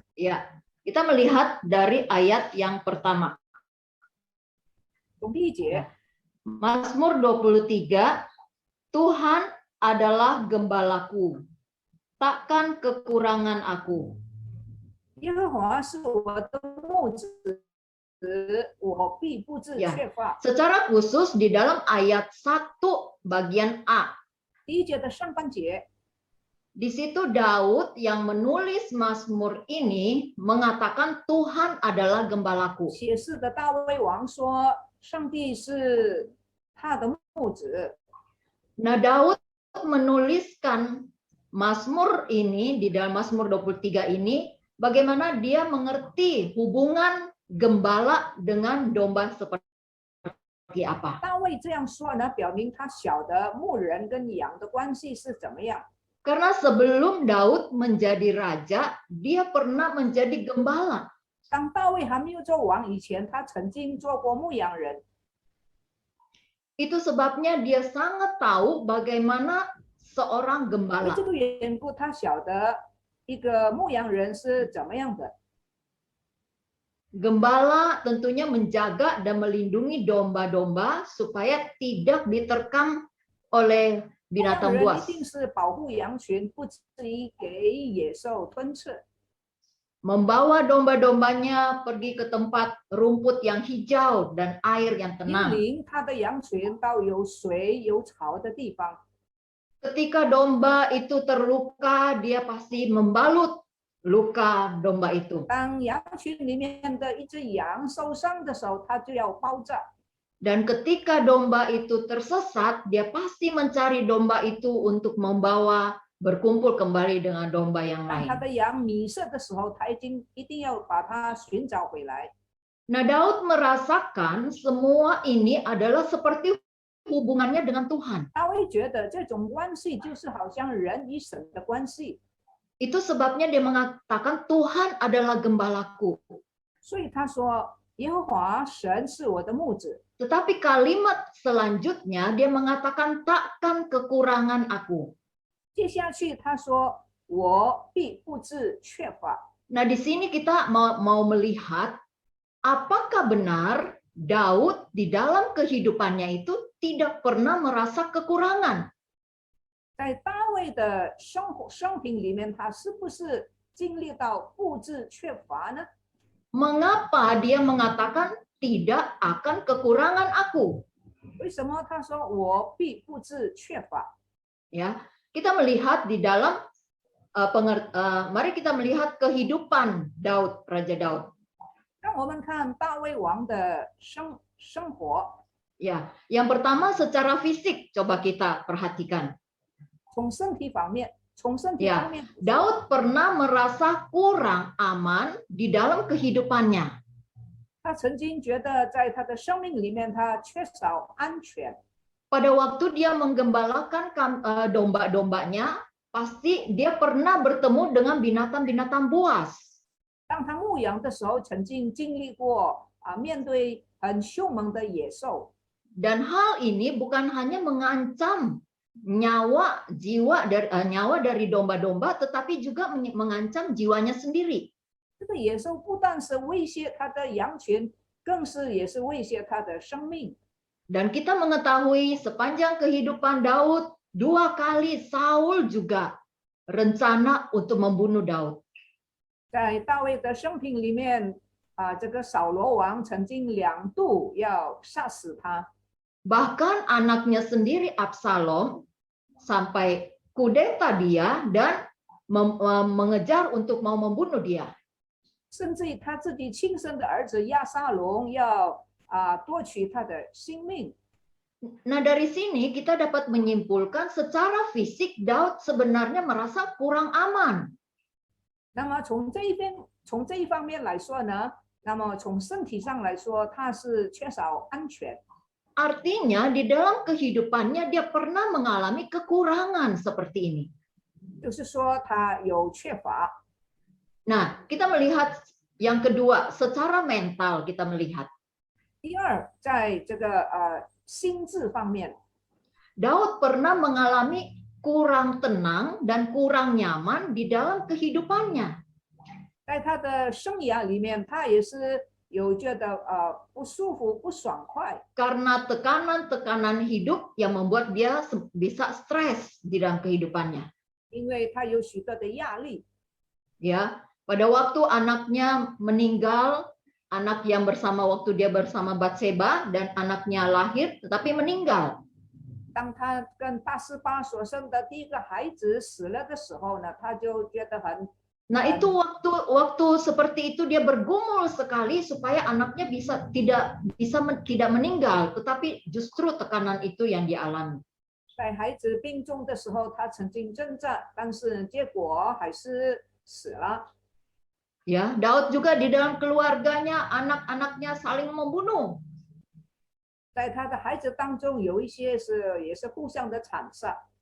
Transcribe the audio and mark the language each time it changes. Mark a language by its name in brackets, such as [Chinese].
[Indonesian] Ya, kita melihat dari ayat yang pertama. [Chinese] 从第1节， [Indonesian] Mazmur 23, Tuhan adalah gembalaku, takkan kekurangan aku. [Chinese] 耶和华是我的牧者，我必不致缺乏。 [Indonesian] Secara khusus di dalam ayat 1 bagian A. [Chinese] 第1节的上半节， [Indonesian] Di situ Daud yang menulis Mazmur ini mengatakan Tuhan adalah gembalaku. [Chinese] 写诗的大卫王说，上帝是他的牧者。 [Indonesian] Nah, Daud menuliskan Mazmur ini di dalam Mazmur 23 ini bagaimana dia mengerti hubungan gembala dengan domba seperti apa. [Chinese] 大卫这样说呢，表明他晓得牧人跟羊的关系是怎么样。 [Indonesian] Karena sebelum Daud menjadi raja, dia pernah menjadi gembala. [Chinese] 当大卫还没有做王以前，他曾经做过牧羊人。 [Indonesian] Itu sebabnya dia sangat tahu bagaimana seorang [Chinese] 为 [Indonesian] gembala. [Chinese] 这个缘故，他晓得一个牧羊人是怎么样的。 [Indonesian] Gembala tentunya menjaga dan melindungi domba-domba supaya tidak diterkam oleh [Chinese] 牧羊 [Indonesian] binatang [Chinese] 人一 [Indonesian] buas. [Chinese] 定是保护羊群，不至于给野兽吞吃。 [Indonesian] Membawa domba-dombanya pergi ke tempat rumput yang hijau dan air yang [Chinese] 引 [Indonesian] tenang. [Chinese] 领他的羊群到有水有草的地方。 [Indonesian] Ketika domba itu terluka, dia pasti membalut luka domba itu. [Chinese] 当羊群里面的一只羊受伤的时候，他就要包扎。 [Indonesian] Dan ketika domba itu tersesat, dia pasti mencari domba itu untuk membawa berkumpul kembali dengan domba yang [Chinese] 当 [Indonesian] lain. [Chinese] 他的羊迷失的时候，他一定要把它寻找回来。 [Indonesian] Nah, Daud merasakan semua ini adalah seperti hubungannya dengan Tuhan. [Chinese] 大卫觉得这种关系就是好像人与神的关系， [Indonesian] Itu sebabnya dia mengatakan Tuhan adalah gembalaku. [Chinese] 所以他说耶和华神是我的牧者。 [Indonesian] Tetapi kalimat selanjutnya dia mengatakan takkan kekurangan aku. [Chinese] 接下去他说我必不致缺乏。 [Indonesian] Nah, di sini kita mau melihat apakah benar Daud di dalam kehidupannya itu tidak pernah merasa kekurangan. [Chinese] 在大卫的生平里面，他是不是经历到不致缺乏呢？ [Indonesian] Mengapa dia mengatakan tidak akan kekurangan aku? [Chinese] 为什么他说我必不致缺乏？ [Indonesian] Ya, kita melihat di dalam mari kita melihat kehidupan Daud, Raja Daud. [Chinese] 让我们看大卫王的生活。 [Indonesian] Ya, yang pertama secara fisik coba kita perhatikan. [Chinese] 从身体方面， [Indonesian] Ya, Daud pernah merasa kurang aman di dalam kehidupannya. [Chinese] 他曾经觉得在他的生命里面，他缺少安全。 [Indonesian] Pada waktu dia menggembalakan domba-dombanya, pasti dia pernah bertemu dengan binatang-binatang buas. [Chinese] 当他牧羊的时候，曾经经历过面对很凶猛的野兽。 [Indonesian] Dan hal ini bukan hanya mengancam nyawa dari domba-domba, tetapi juga mengancam jiwanya sendiri. [Chinese] 这个野兽不但是威胁他的羊群，也是威胁他的生命。 [Indonesian] Dan kita mengetahui sepanjang kehidupan Daud, 2 kali Saul juga rencana untuk membunuh Daud. [Chinese] 在大卫的生平里面，这个扫罗王曾经2度要杀死他。 [Indonesian] Bahkan anaknya sendiri Absalom sampai kudeta dia dan mengejar untuk mau membunuh dia. [Chinese] 甚至他自己亲生的儿子亚撒龙要夺取他的性命。 [Indonesian] Nah, dari sini kita dapat menyimpulkan secara fisik Daud sebenarnya merasa kurang aman. [Chinese] 那么从这一方面来说呢，那么从身体上来说，他是缺少安全。 [Indonesian] Artinya di dalam kehidupannya dia pernah mengalami kekurangan seperti ini. [Chinese] 就是说他有缺乏。 [Indonesian] Nah, kita melihat yang kedua, secara mental kita melihat. [Chinese] 第二，在这个心智方面， [Indonesian] Daud pernah mengalami kurang tenang dan kurang nyaman di dalam kehidupannya. [Chinese] 在他的生涯里面，他也是有觉得不舒服、不爽快， [Indonesian] Karena tekanan-tekanan hidup yang membuat dia bisa stres di dalam kehidupannya. [Chinese] 因为他有许多的压力。 [Indonesian] Ya, pada waktu anaknya meninggal, anak yang waktu dia bersama Batseba dan anaknya lahir tetapi meninggal. [Chinese] 当他跟巴斯巴所生的第一个孩子死了的时候呢，他就觉得很 [Indonesian] Nah, itu waktu seperti itu dia bergumul sekali supaya anaknya tidak meninggal, tetapi justru tekanan itu yang dialami. [Chinese] 在孩子病重的时候，他曾经挣扎，但是结果还是死了。 [Indonesian] Ya, Daud juga di dalam keluarganya anak-anaknya saling membunuh. [Chinese] 在他的孩子当中，有一些也是互相的残杀。